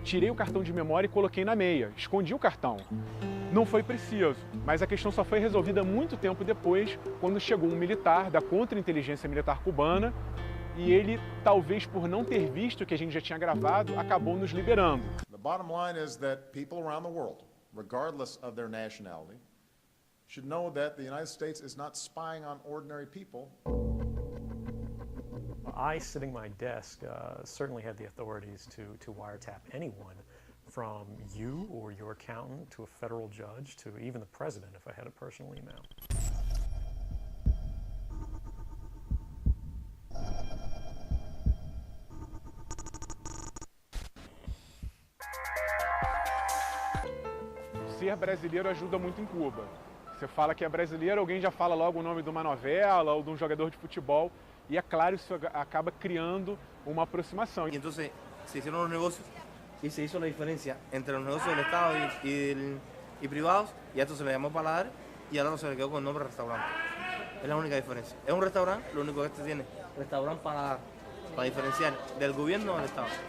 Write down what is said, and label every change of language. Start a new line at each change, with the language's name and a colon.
Portuguese: Tirei o cartão de memória e coloquei na meia, escondi o cartão. Não foi preciso, mas a questão só foi resolvida muito tempo depois, quando chegou um militar da Contra-Inteligência Militar Cubana, e ele, talvez por não ter visto o que a gente já tinha gravado, acabou nos liberando.
English: The bottom line is that people around the world, regardless of their nationality, should know that the United States is not spying on ordinary people. I, sitting at my desk, certainly had the authorities to wiretap anyone, from you or your accountant to a federal judge to even the president if I had a personal email.
Portuguese: Ser brasileiro ajuda muito em Cuba. Você fala que é brasileiro, alguém já fala logo o nome de uma novela ou de um jogador de futebol, e é claro, isso acaba criando uma aproximação.
Spanish: Y entonces se hicieron los negocios y se hizo la diferencia entre los negocios del Estado y privados, y a esto se le llamó paladar y al otro se le quedó con el nombre restaurante. Es la única diferencia. Es un restaurante, lo único que este tiene, restaurante paladar, para diferenciar del gobierno o del Estado.